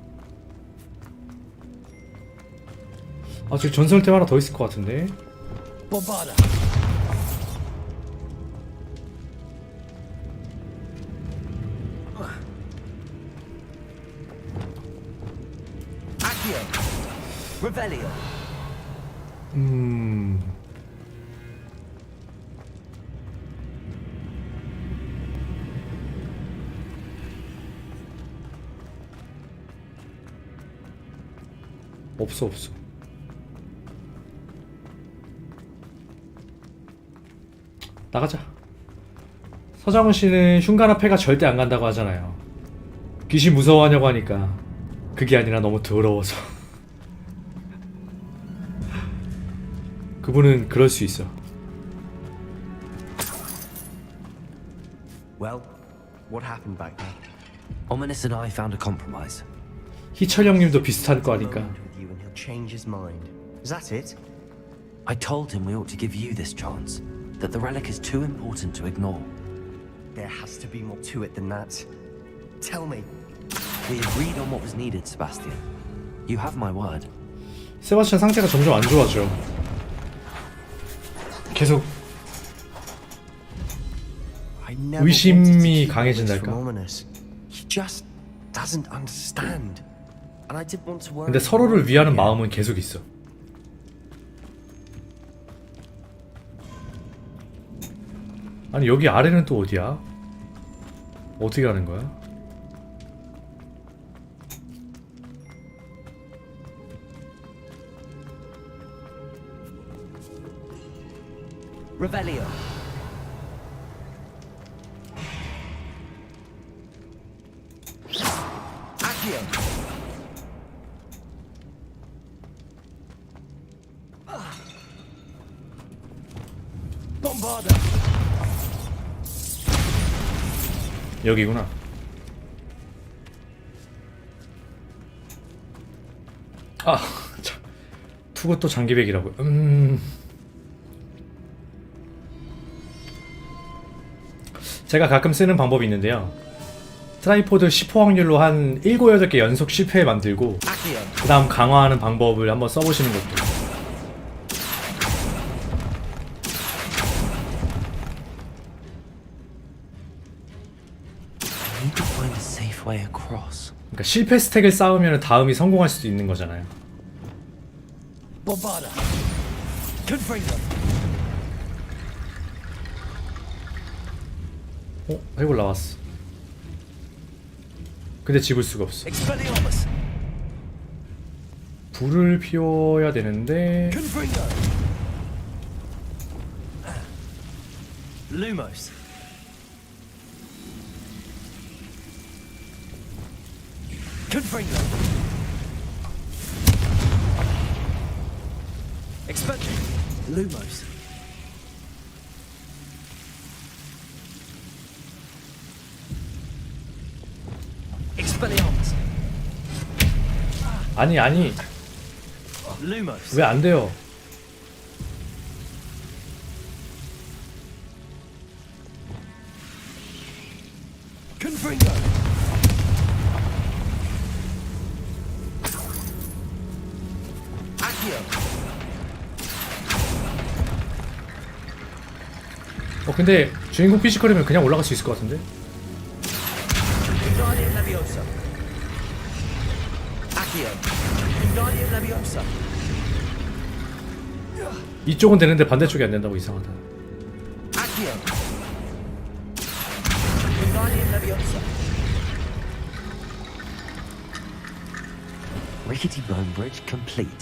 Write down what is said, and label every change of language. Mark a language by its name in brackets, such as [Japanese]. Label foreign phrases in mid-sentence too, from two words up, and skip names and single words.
[Korean] 저기 전설템 하나 더 있을 것 같은데? Bobada. Accio. Revelio. 없어. 나가자. 서장훈 씨는 흉간 앞에가 절대 안 간다고 하잖아요. 귀신 무서워하냐고 하니까 그게 아니라 너무 더러워서. 그분은 그럴 수 있어. [English] Well, what happened back there? Ominous and I found a compromise. [Korean] 희철 형님도 비슷할 거 아니까. [English] With you and he'll change his mind. Is that it? I told him we ought to give you this chance. that the relic is too important to ignore. There has to be more to it than that. Tell me. We agreed on what was needed, Sebastian. You have my word. [Korean] 세바스찬 상태가 점점 안 좋아져. 계속 [English] I never [Korean] 의심이 [English] wanted to keep this [Korean] 강해진달까? [English] from Ominous. He just doesn't understand. And I didn't want to worry. [Korean] 근데 서로를 위하는 마음은 계속 있어. 아니 여기 아래는 또 어디야? 어떻게 가는 거야? Revelio. Accio. Bombarda. 여기구나. 아, 참. 투고 또 장기백이라고. 제가 가끔 쓰는 방법이 있는데요. 트라이포드 10호 확률로 한 7, 8개 연속 실패 만들고 그 다음 강화하는 방법을 한번 써보시는 것도. 그러니까 실패 스택을 쌓으면 다음이 성공할 수도 있는 거잖아요. Bombarda. Confringo. 해골 나왔어. 근데 집을 수가 없어. Expelliarmus. 불을 피워야 되는데. Confringo. Lumos. Confringo. Expelliarmus. Lumos. Expelliarmus. 아니 Lumos. 왜 안 돼요? Confringo. Accio. 근데 주인공 피지컬이면 그냥 올라갈 수 있을 것 같은데? Wingardium Leviosa. Accio. Wingardium Leviosa. 이쪽은 되는데 반대쪽이 안 된다고. 이상하다. Accio. Wingardium Leviosa. [English] Rickety bone bridge complete.